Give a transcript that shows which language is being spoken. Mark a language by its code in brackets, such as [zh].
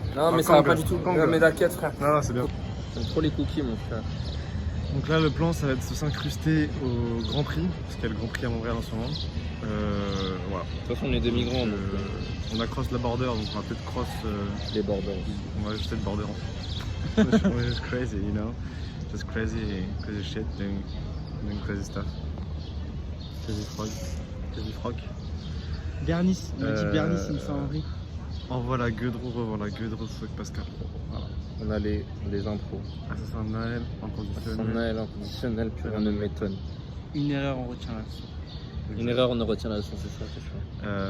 [fr] Non, mais ça va pas du tout. Kang. Mais t'inquiète, frère. Non, c'est bien. J'aime trop les cookies, mon frère. Donc là, le plan, ça va être de s'incruster au Grand Prix, parce qu'il y a le Grand Prix à Montréal en ce moment. Voilà. De toute façon, on est des migrants, donc On a cross la border, donc on va peut-être cross. les bordels. On va ajouter le border. [en] We're just crazy, you know? Just crazy shit, doing crazy stuff. Crazy frog. [fr] Bernice. Il m'a dit Bernice, il me fait Henri. Envoie la Gueudreau, revois la Gueudreau, fuck Pascal. Voilà. On a les intros. Assassin de Naël, inconditionnel. Personnel, inconditionnel, plus rien ne m'étonne. Une erreur, on retient la leçon. Une erreur, on ne retient la leçon, c'est ça, c'est sûr.